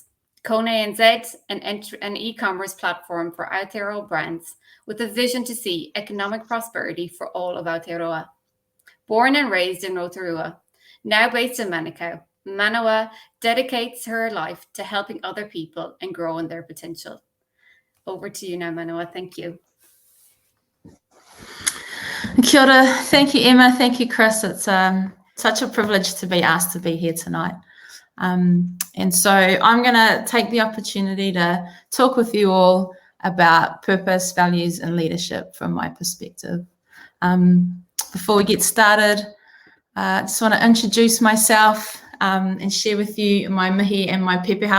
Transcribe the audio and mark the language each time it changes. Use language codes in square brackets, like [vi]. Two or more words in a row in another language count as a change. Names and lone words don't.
[en] Kone NZ, an e-commerce platform for Aotearoa brands with a vision to see economic prosperity for all of Aotearoa. Born and raised in Rotorua, now based in Manukau, Manawa dedicates her life to helping other people and growing their potential. Over to you now, Manawa. Thank you. [mi] Kia ora. [en] Thank you, Emma. Thank you, Chris. It's such a privilege to be asked to be here tonight. And so I'm going to take the opportunity to talk with you all about purpose, values, and leadership from my perspective. Before we get started, I just want to introduce myself and share with you my mihi and my pepeha.